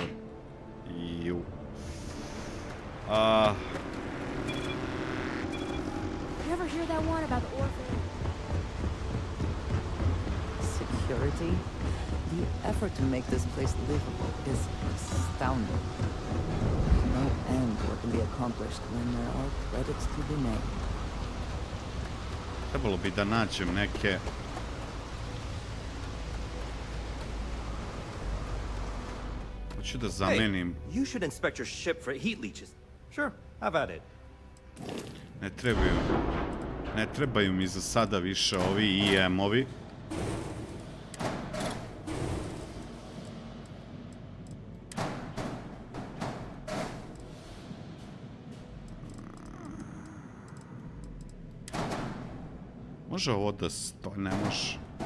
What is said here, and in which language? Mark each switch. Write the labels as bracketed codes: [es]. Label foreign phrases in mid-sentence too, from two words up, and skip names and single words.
[en] Ju. You ever hear that one about the orphan? Security? The effort to make this place livable is astounding. No end what can be accomplished when there are credits to be made. [sr] Trebalo bi da nađem neke... Hoću da zamenim... [en] Hey, you should inspect your ship for heat leeches. Sure, have at it. [sr] Ne trebaju mi za sada više ovi IM-ovi. Može ovo da stoji, ne može.